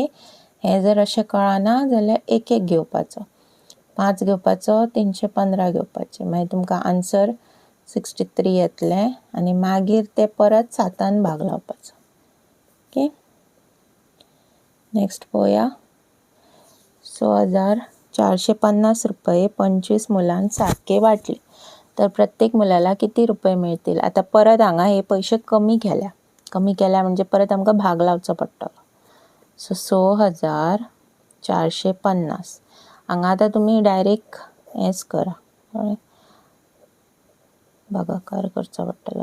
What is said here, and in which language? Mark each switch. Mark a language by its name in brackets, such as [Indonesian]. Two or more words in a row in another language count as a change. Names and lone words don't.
[Konkani] हें जर अशें कळना जाल्यार एक घेवपाचो. 5 घेवपाचो, 315 घेवपाचे. मागीर तुमकां आन्सर 63 येतलें आनी मागीर ते परत 7 भाग लावपाचो. ओके. नेक्स्ट पळोवया. [Marathi] 6,450 रुपये 25 मुलांक सारखे वाटले तर प्रत्येक मुलाला किती रुपये मिळतील? [Konkani] आता परत हांगा हे पयशे कमी केल्या म्हणजे परत आमकां भाग लावचो पडटलो. सो 6,450. हांगा आतां तुमी डायरेक्ट हेंच करा, भागाकार करचो पडटलो.